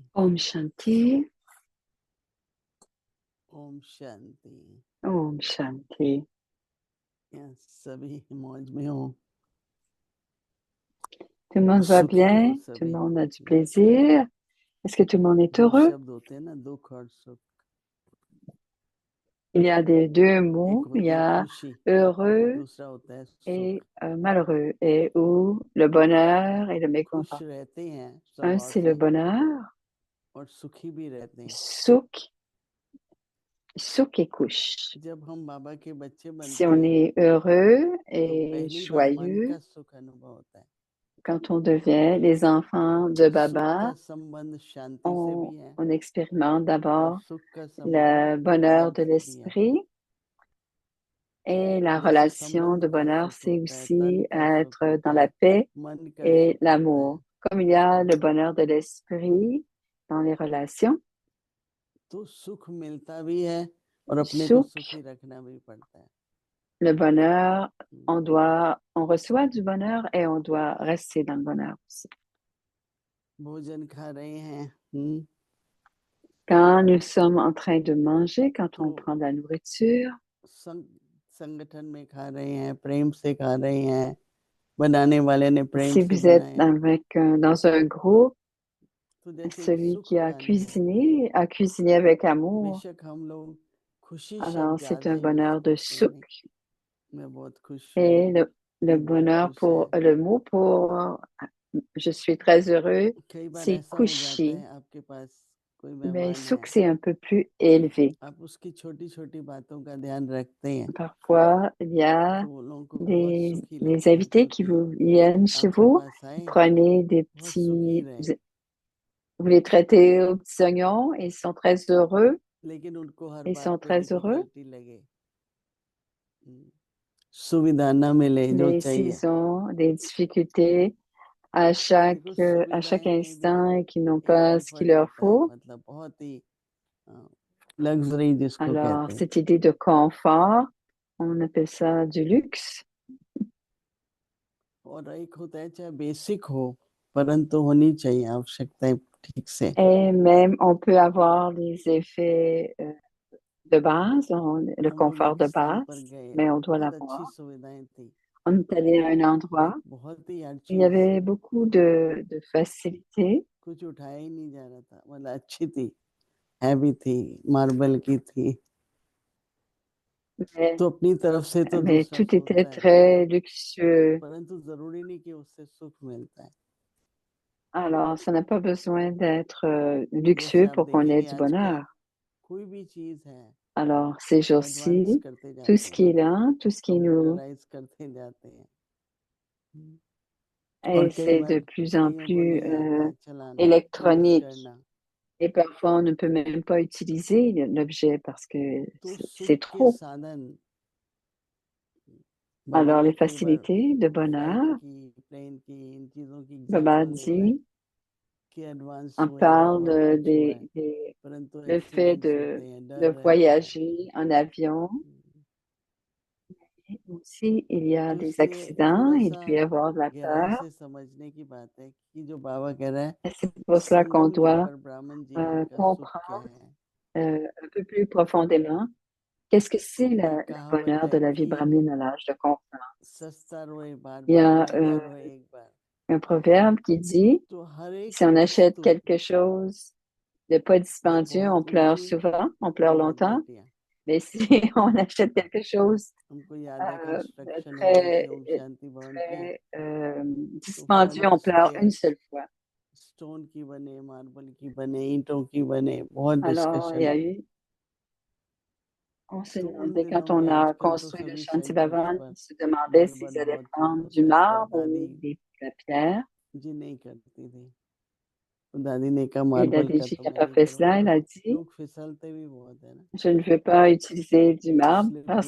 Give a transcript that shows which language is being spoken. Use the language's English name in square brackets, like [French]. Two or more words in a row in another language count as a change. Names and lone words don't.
[Hindi] Om Shanti. ओम शांति। Om Shanti. यहाँ सभी मौज में हो। [French] Tout le monde va [Hindi] सुखी हो [French] bien, tout le [Hindi] सभी। [French] monde a du plaisir. Est-ce que tout le monde est [Hindi] दो [French] heureux? [Hindi] शब्द होते हैं ना, दुख और सुख। [French] Il y a des deux [Hindi] एक [French] mots, il y [Hindi] होता है [French] a [Hindi] खुशी, [French] heureux [Hindi] दूसरा होता है [French] et [Hindi] सुख। [French] malheureux, et où le bonheur et le [Hindi] खुश [French] mécontent. [Hindi] रहते हैं [French] Un, [Hindi] स्वभाव [French] c'est le [Hindi] से [French] bonheur, [Hindi] और सुखी भी रहते हैं। [French] souk et couche. [Hindi] जब हम बाबा के बच्चे [French] Si [Hindi] बनते [French] on [Hindi] हैं [French] est heureux [Hindi] तो [French] et [Hindi] पहली बार मन [French] joyeux, [Hindi] का सुख अनुभव होता है। [French] quand on devient les enfants de [Hindi] सुख का [French] Baba, [Hindi] संबंध शांति से भी है [French] on expérimente [Hindi] और [French] d'abord [Hindi] सुख का [French] le [Hindi] संबंध [French] bonheur [Hindi] प्रेम [French] de [Hindi] से भी है। [French] l'esprit. Et la [Hindi] जैसे [French] relation de [Hindi] संबंध का [French] bonheur, [Hindi] सुख [French] c'est [Hindi] होता है, तन [French] aussi [Hindi] का सुख [French] être dans [Hindi] होता [French] la [Hindi] है, [French] paix [Hindi] मन का [French] et [Hindi] सुख होता है, [French] l'amour. Comme il y a le bonheur de l'esprit dans les relations, [Hindi] तो सुख मिलता भी है और अपने को [French] souk, [Hindi] सुखी रखना भी पड़ता है। [French] le bonheur, on reçoit du bonheur et on doit rester dans le bonheur aussi. [Hindi] भोजन खा रहे हैं, [French] Quand nous sommes en train de manger, quand on [Hindi] तो [French] prend de la nourriture, [Hindi] संगठन में खा रहे हैं, प्रेम से खा रहे हैं, बनाने वाले ने प्रेम [French] si [Hindi] से [French] vous êtes [Hindi] बनाया। [French] dans un groupe, [Hindi] तो जैसे एक [French] celui [Hindi] सुख [French] qui [Hindi] का अनुभव [French] a cuisiné avec amour, [Hindi] बेशक हम लोग खुशी [French] alors [Hindi] शब्द [French] c'est [Hindi] ज्यादा [French] un [Hindi] यूज [French] bonheur de [Hindi] करते हैं। [French] souk. [Hindi] मैं बहुत खुश [French] Et [Hindi] हूँ, [French] le [Hindi] ये बहुत [French] bonheur [Hindi] खुश [French] pour [Hindi] है। [French] le mot pour je suis très heureux, [Hindi] कई बार [French] c'est [Hindi] ऐसा हो जाता [French] coucher. [Hindi] है, आपके पास कोई [French] Mais [Hindi] मेहमान [French] souk, [Hindi] है, [French] c'est un peu plus élevé. [Hindi] आप उसकी छोटी छोटी बातों का ध्यान रखते हैं, [French] Parfois, il y a [Hindi] तो वो लोगों को बहुत सुखी [French] des [Hindi] लगता है। [French] invités qui [Hindi] सुखी [French] vous viennent chez [Hindi] आपके [French] vous. [Hindi] पास [French] Vous [Hindi] आए, [French] prenez des [Hindi] बहुत सुखी [French] petits, [Hindi] रहे, [French] vous les traitez aux petits oignons et ils sont très heureux. [Hindi] लेकिन उनको हर [French] Ils [Hindi] बात [French] sont [Hindi] पे [French] très heureux. [Hindi] डिफिकल्टी लगे, सुविधा न मिले जो [French] Mais [Hindi] चाहिए। [French] s'ils ont des difficultés à [Hindi] देखो [French] chaque [Hindi] सुविधाएं में भी [French] instant et qu'ils n'ont [Hindi] एक [French] pas ce qu'il [Hindi] कंफर्ट [French] leur [Hindi] होता है, [French] faut, [Hindi] मतलब बहुत ही लग्जरी जिसको [French] alors [Hindi] कहते हैं। [French] cette idée de confort, on appelle ça du luxe. [Hindi] और एक होता है चाहे बेसिक हो, परंतु होनी चाहिए आवश्यकताएं ठीक से। [French] Et même, on peut avoir les effets de base, le [Hindi] हम लोग [French] confort [Hindi] एक [French] de [Hindi] स्थान पर [French] base, [Hindi] गए, [French] mais on doit [Hindi] बहुत अच्छी [French] l'avoir. [Hindi] सुविधाएं थी, [French] On est allé à un endroit, [Hindi] एक बहुत ही हर [French] il y [Hindi] चीज, [French] avait beaucoup de facilités, [Hindi] कुछ उठाया ही नहीं जा रहा था, मतलब अच्छी थी, हैवी थी, मार्बल की थी, [French] mais, [Hindi] तो अपनी तरफ से तो [French] mais [Hindi] दूसरा [French] tout était [Hindi] सोचता है, [French] très luxueux. [Hindi] परंतु जरूरी नहीं कि उससे सुख मिलता है। [French] Alors, ça n'a pas besoin d'être [Hindi] जैसे [French] luxueux [Hindi] आप [French] pour qu'on ait [Hindi] देखेंगे [French] du [Hindi] आजकल [French] bonheur. [Hindi] कोई भी चीज है, [French] Alors, ces [Hindi] एडवांस [French] jours-ci, [Hindi] करते [French] tout [Hindi] जाते [French] ce [Hindi] हैं, [French] qui est là, tout ce qui nous [Hindi] कंप्यूटराइज करते जाते हैं, और [French] et [Hindi] कई [French] c'est de [Hindi] बार [French] plus en [Hindi] कईयों को [French] plus [Hindi] नहीं आता चलाना, यूज [French] électronique. [Hindi] करना, [French] Et parfois, on ne peut même pas utiliser l'objet parce que [Hindi] तो सुख [French] c'est [Hindi] के [French] trop. [Hindi] साधन बाबा [French] Alors, [Hindi] ने [French] les [Hindi] कई बार [French] facilités de [Hindi] फ्लाइट [French] bonheur, [Hindi] की, प्लेन की, इन चीजों की [French] Baba [Hindi] एग्जांपल देता है [French] dit, [Hindi] कि एडवांस [French] on [Hindi] हुए हैं, [French] parle [Hindi] बहुत कुछ हुआ है, परंतु [French] le fait [Hindi] एक्सीडेंट्स होते हैं, [French] de [Hindi] डर रहता है, [French] voyager en avion Et aussi, il y a [Hindi] तो [French] des [Hindi] इसलिए [French] accidents, [Hindi] थोड़ा [French] il [Hindi] सा [French] peut y avoir de la [Hindi] गहराई [French] peur. [Hindi] से समझने की बात है कि जो बाबा कह रहा है [French] Et c'est pour cela qu'on [Hindi] संगम युग [French] doit [Hindi] पर ब्राह्मण जीवन का सुख क्या [French] comprendre [Hindi] है। [French] un peu plus profondément qu'est-ce que c'est [Hindi] एक [French] le [Hindi] कहावत [French] bonheur de [Hindi] है [French] la vie [Hindi] कि [French] brahmine à l'âge de confiance. [Hindi] सस्ता रोए बार [French] Il y [Hindi] बार, [French] a [Hindi] महंगा रोए एक बार। [French] un proverbe qui dit, [Hindi] तो हर एक [French] si on achète [Hindi] वस्तु [French] quelque chose de pas [Hindi] जब [French] dispendieux, on [Hindi] बहुत [French] pleure [Hindi] ऊंची [French] souvent, on [Hindi] तो [French] pleure [Hindi] बच [French] longtemps. [Hindi] जाती है। [French] Mais si on achète quelque chose [Hindi] हमको याद है [French] de [Hindi] कंस्ट्रक्शन हो रही थी ओम [French] très, [Hindi] शांति भवन की, [French] très [Hindi] तो [French] dispendieux, on [Hindi] फंड्स [French] pleure [Hindi] थे [French] une seule fois. [Hindi] स्टोन की बने, मार्बल की बने, ईंटों की बने, बहुत [French] Alors, il y [Hindi] डिस्कशन [French] a [Hindi] हुई। [French] eu, on se [Hindi] तो उन [French] demandait, [Hindi] दिनों [French] quand on [Hindi] में, [French] a [Hindi] आजकल तो [French] construit le [Hindi] सभी [French] Shanti [Hindi] सेंटेक्स [French] Bhavan, [Hindi] पर [French] on se demandait s'ils [Hindi] मार्बल [French] allaient [Hindi] बहुत [French] prendre du [Hindi] होता है, पर [French] marbre [Hindi] दादी [French] ou la pierre. [Hindi] जी नहीं करती थी। तो दादी ने कहा [French] Et la [Hindi] मार्बल का [French] DG [Hindi] तो [French] n'a [Hindi] मैं [French] pas [Hindi] नहीं [French] fait cela, [Hindi] करूंगी, [French] elle a dit, [Hindi] लोग फिसलते भी बहुत है ना, [French] je ne veux pas utiliser du marbre parce